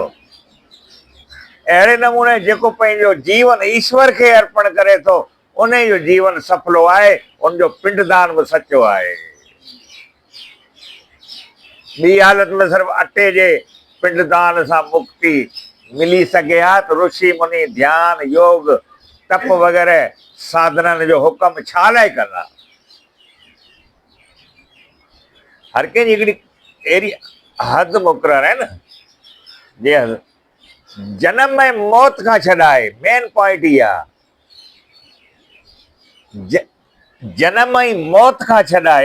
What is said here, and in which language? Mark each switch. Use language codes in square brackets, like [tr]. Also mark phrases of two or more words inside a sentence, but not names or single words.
[sd] अहिड़े नमूने जेको पंहिंजो जीवन ईश्वर के अर्पण करे थो, उन जो जीवन सफलो आहे, उनजो पिंडदान बि सचो आहे। ॿी हालत में सिर्फ अटे जे पिंडदान सां मुक्ति मिली सघे हा त ऋषि मुनि ध्यान योग तप वग़ैरह साधननि जो हुकम छा लाइ कंदा। हर कंहिंजी हिकिड़ी अहिड़ी हद मुक़ररु आहे न, जे जनम ऐं मौत खां छॾाए [en] main point [sd] इहा आहे, जनम ऐं मौत खां छॾाए।